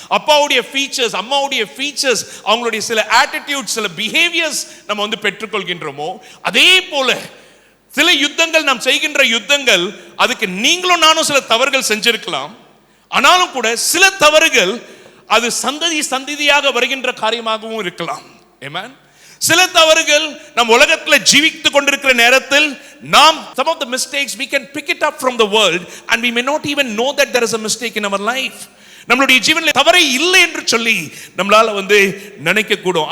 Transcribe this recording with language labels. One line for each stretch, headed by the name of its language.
Tamil: அப்பாவுடைய ஃபீச்சர்ஸ், அம்மாவுடைய ஃபீச்சர்ஸ், அவங்களுடைய சில ஆட்டிடியூட், சில பிஹேவியர்ஸ் நம்ம பெற்றுக்கொள்கின்றோமோ, அதே போல சில யுத்தங்கள், நாம் செய்கின்ற யுத்தங்கள், அதுக்கு நீங்களும் நானும் சில தவறுகள் செஞ்சிருக்கலாம். ஆனாலும் கூட சில தவறுகள் அது சந்ததியாக வருகின்ற காரியமாகவும் இருக்கலாம். ஆமென். சில தவறுகள் நம் உலகத்தில் ஜீவித்துக் கொண்டிருக்கிற நேரத்தில் நாம்
English: some of the mistakes we can pick it up from the world and we may not even know that there is a mistake in our life.
Tamil: நம்மளுடைய ஜீவனில் தவறே இல்லை என்று சொல்லி நம்மளால நினைக்க கூடும்.